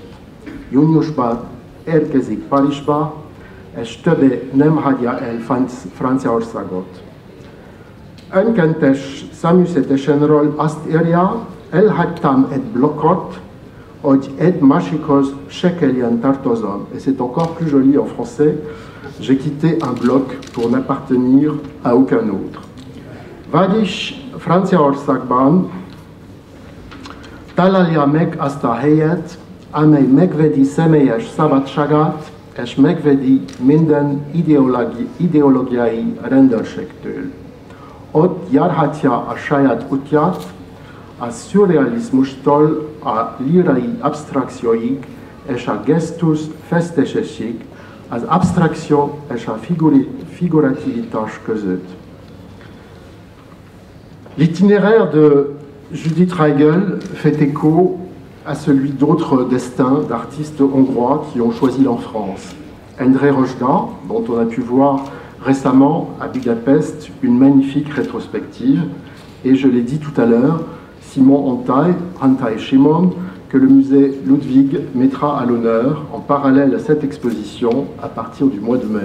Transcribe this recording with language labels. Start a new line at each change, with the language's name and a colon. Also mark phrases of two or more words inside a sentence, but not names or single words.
Hungarian: Júniusban érkezik Párizsba, és többé nem hagyja el Franciaországot. Önkéntes száműzetesenről azt írja, elhagytam egy blokkot, hogy egy másikhoz se kelljen tartozom.
French: Et c'est encore plus joli en français. J'ai quitté un bloc pour n'appartenir à aucun autre.
Hungarian: Vagyis Franciaországban találja meg azt a helyet, amely megvédi személyes szabadságát, és megvédi minden ideológiai rendőrségtől. Ott járhatja a saját útját, a szürrealizmustól a lírai abstrakcióig és a gesztus festésesig, az abstrakció és a figurativitás között.
French: L'itinéraire de Judith Reigl fait écho à celui d'autres destins d'artistes hongrois qui ont choisi l'enfance. Endre Rozsda, dont on a pu voir récemment à Budapest une magnifique rétrospective, et je l'ai dit tout à l'heure, Simon Hantai Simon, que le musée Ludwig mettra à l'honneur en parallèle à cette exposition à partir du mois de mai.